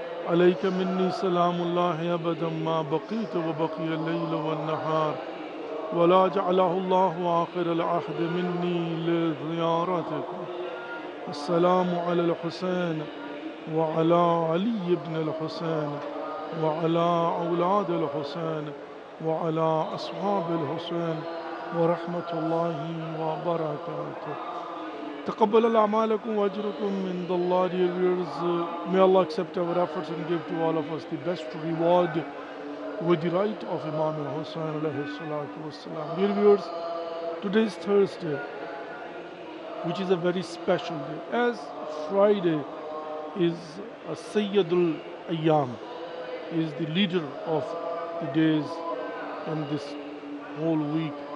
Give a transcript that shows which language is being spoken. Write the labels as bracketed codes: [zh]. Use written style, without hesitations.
[ar] عليك مني سلام الله أبدا ما بقيت وبقي الليل والنهار ولا جعله الله آخر العهد مني لزيارتك. السلام على الحسين وعلى علي بن الحسين وعلى أولاد الحسين وعلى أصحاب الحسين ورحمة الله وبركاته. تقبل الأعمالكم وأجركم من Allah, [en] dear viewers. May Allah accept our efforts and give to all of us the best reward with the right of Imam al-Hussein alayhi salatu wassalam. Dear viewers, today is Thursday, which is a very special day, as Friday is a Sayyidul Ayyam, is the leader of the days in this whole week.